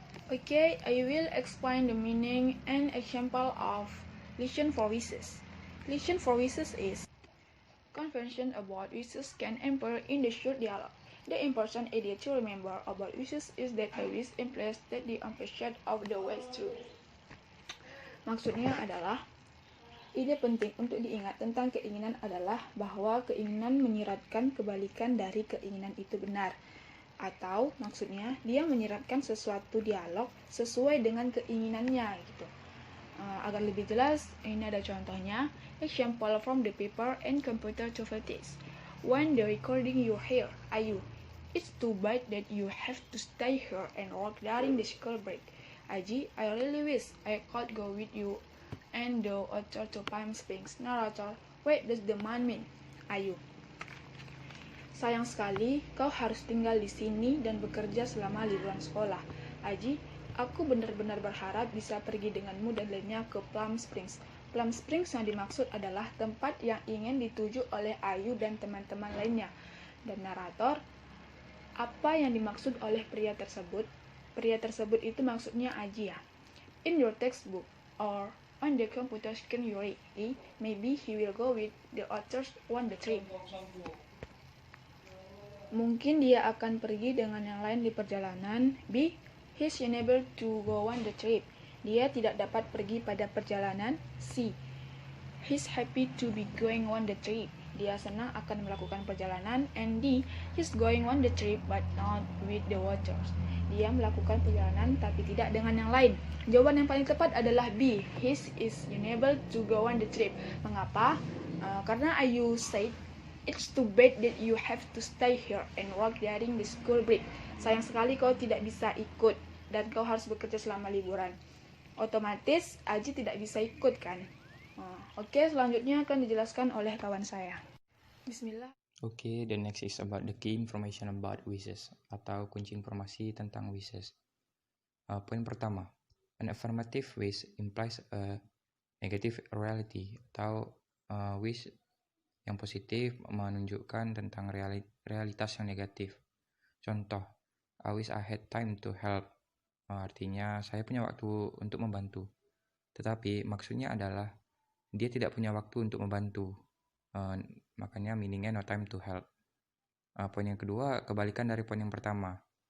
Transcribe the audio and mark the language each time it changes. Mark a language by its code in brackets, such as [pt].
[en] Okay, I will explain the meaning and example of listen for wishes. Listen for wishes is convention about wishes can enter in the short dialogue. The important idea to remember about wishes is that a wish implies that the opposite of the was true. [id] Maksudnya adalah, ide penting untuk diingat tentang keinginan adalah bahwa keinginan menyiratkan kebalikan dari keinginan itu benar. Atau maksudnya, dia menyiratkan sesuatu dialog sesuai dengan keinginannya gitu. Agar lebih jelas, ini ada contohnya. [en] Example from the paper and computer activities. When the recording you hear, Ayu, it's too bad that you have to stay here and work during the school break. Aji, I really wish I could go with you and the author to Palm Springs. Narrator, what does the man mean? [id] Ayu, sayang sekali kau harus tinggal di sini dan bekerja selama liburan sekolah. Aji, aku benar-benar berharap bisa pergi denganmu dan lainnya ke Palm Springs. Palm Springs yang dimaksud adalah tempat yang ingin dituju oleh Ayu dan teman-teman lainnya. Dan narator, apa yang dimaksud oleh pria tersebut? Pria tersebut itu maksudnya Aji ya. [en] In your textbook or on the computer screen you read, maybe he will go with the others on the trip. [id] Mungkin dia akan pergi dengan yang lain di perjalanan. B. [en] He's unable to go on the trip. [id] Dia tidak dapat pergi pada perjalanan. C. [en] He's happy to be going on the trip. [id] Dia senang akan melakukan perjalanan. [en] And D. He's going on the trip but not with the watchers. [id] Dia melakukan perjalanan tapi tidak dengan yang lain. Jawaban yang paling tepat adalah B. [en] He is unable to go on the trip. [id] Mengapa? Karena [en] Ayu said, it's too bad that you have to stay here and work during the school break. [id] Sayang sekali kau tidak bisa ikut dan kau harus bekerja selama liburan. Otomatis Aji tidak bisa ikut kan? Oke, selanjutnya akan dijelaskan oleh kawan saya. [ar] Bismillah. [en] Okay, the next is about the key information about wishes [id] atau kunci informasi tentang [en] wishes. [id] Poin pertama, [en] an affirmative wish implies a negative reality [id] atau wish yang positif menunjukkan tentang realitas yang negatif. [en] Contoh, I wish I had time to help. [id] Artinya, saya punya waktu untuk membantu. Tetapi maksudnya adalah, dia tidak punya waktu untuk membantu. Makanya meaningnya no time to help. Poin yang kedua, kebalikan dari poin yang pertama.